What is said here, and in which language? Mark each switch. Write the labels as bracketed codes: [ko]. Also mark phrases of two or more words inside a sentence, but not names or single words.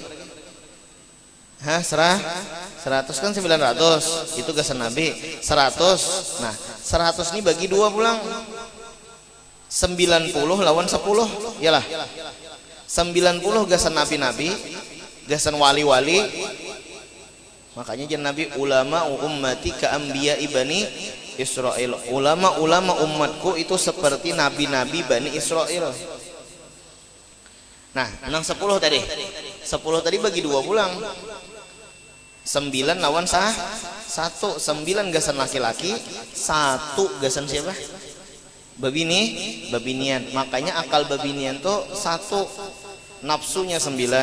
[bjn] 100 kan 900, itu gasan Nabi. 100. Nah, 100 ini bagi 2 pulang. 90 lawan 10, iyalah. 90 gasan nabi-nabi, gasan wali-wali. Makanya jangan [ar] Nabi ulama ummati ka anbiya Bani Israil. [bjn] Ulama umatku itu seperti nabi-nabi Bani Israil. Nah, nang 10 tadi. 10 tadi bagi 2 pulang. 9 lawan 1. 9 gasan laki-laki, 1 gasan siapa? Babinian. Makanya akal babinian tuh 1, nafsunya 9.